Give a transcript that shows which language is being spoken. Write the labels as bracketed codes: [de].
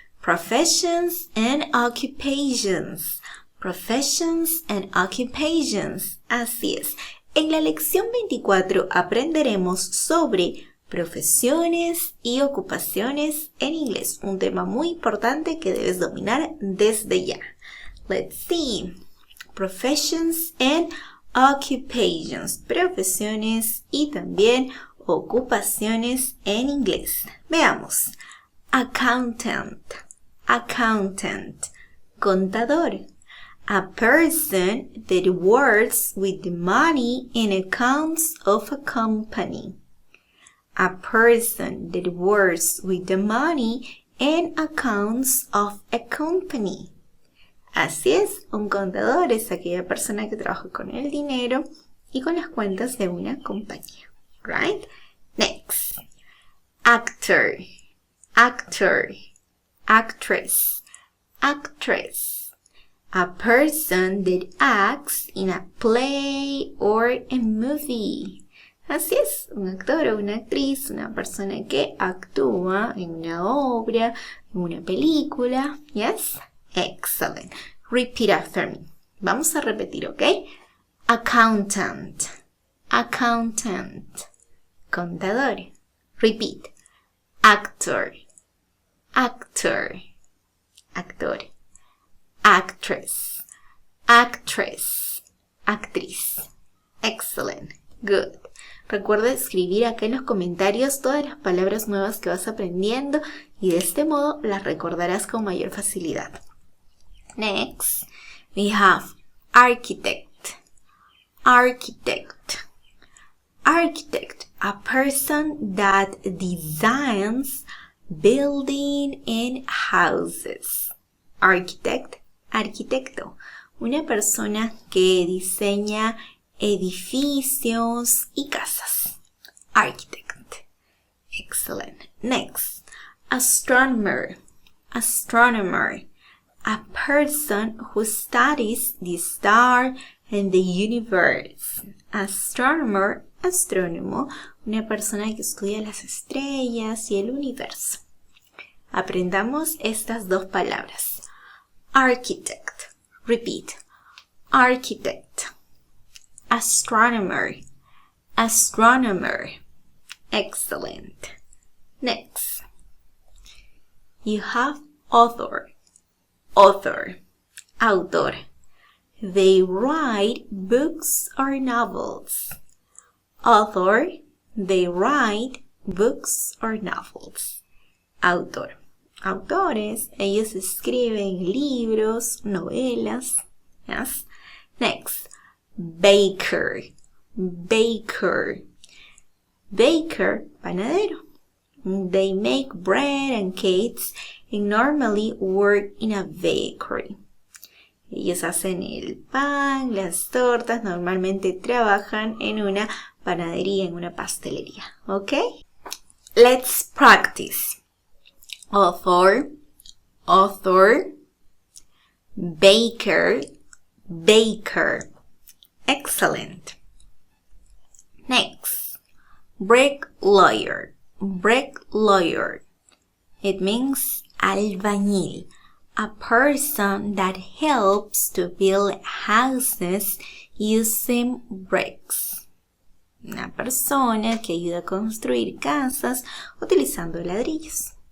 [en] Professions and occupations. Professions and occupations. [es] Así es. En la lección 24 aprenderemos sobre profesiones y ocupaciones en inglés. Un tema muy importante que debes dominar desde ya. [en] Let's see. Professions and occupations. [es] Profesiones y también ocupaciones en inglés. Veamos. [en] Accountant. Accountant. Contador. A person that works with the money and accounts of a company. A person that works with the money and accounts of a company. [es] Así es, un contador es aquella persona que trabaja con el dinero y con las cuentas de una compañía. [en] Right? Next. Actor. Actor. Actress. Actress. A person that acts in a play or a movie. [es] Así es, un actor o una actriz, una persona que actúa en una obra, en una película. [en] Yes? Excellent. Repeat after me. [es] Vamos a repetir, ¿ok? [en] Accountant. Accountant. Contador. Repeat. Actor. Actor. Actor. Actress. Actress. Actriz. Excellent. Good. [es] Recuerda escribir acá en los comentarios todas las palabras nuevas que vas aprendiendo y de este modo las recordarás con mayor facilidad. [en] Next, we have architect. Architect. Architect. A person that designs buildings and houses. Architect. [es] Arquitecto, una persona que diseña edificios y casas. [en] Architect. Excellent. Next, astronomer. Astronomer, a person who studies the stars and the universe. [es] Astronomer, astrónomo, una persona que estudia las estrellas y el universo. Aprendamos estas dos palabras. [en] Architect. Repeat. Architect. Astronomer. Astronomer. Excellent. Next. You have author. Author. Autor. They write books or novels. Author. They write books or novels. [es] Autor. Autores, ellos escriben libros, novelas. [en] Yes. Next, baker. Baker. Baker, panadero. They make bread and cakes and normally work in a bakery. [es] Ellos hacen el pan, las tortas, normalmente trabajan en una panadería, en una pastelería. [en] Okay? Let's practice. Author, author, baker, baker. Excellent. Next, bricklayer, bricklayer. It means albañil, a person that helps to build houses using bricks. [es] Una persona que ayuda a construir casas utilizando ladrillos.